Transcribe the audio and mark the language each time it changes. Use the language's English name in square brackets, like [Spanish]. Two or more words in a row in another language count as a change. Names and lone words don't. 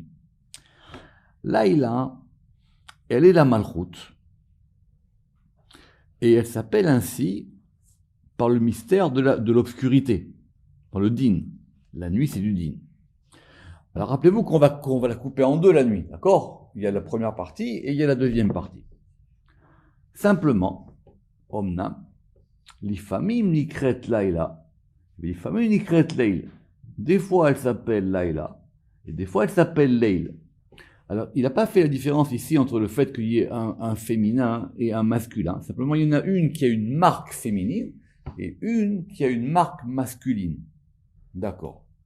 [French] Laïla, elle est la Malchoute, et elle s'appelle ainsi par le mystère de l'obscurité, par le din. La nuit, c'est du din. Alors rappelez-vous qu'on va la couper en deux la nuit, d'accord? Il y a la première partie et il y a la deuxième partie. Simplement, [Hebrew] אמנם, לפעמים נקרא לילה, לפעמים נקרא ליל. [French] Des fois elle s'appelle laïla et des fois elle s'appelle leil. Alors il n'a pas fait la différence ici entre le fait qu'il y ait un féminin et un masculin. Simplement il y en a une qui a une marque féminine et une qui a une marque masculine. D'accord.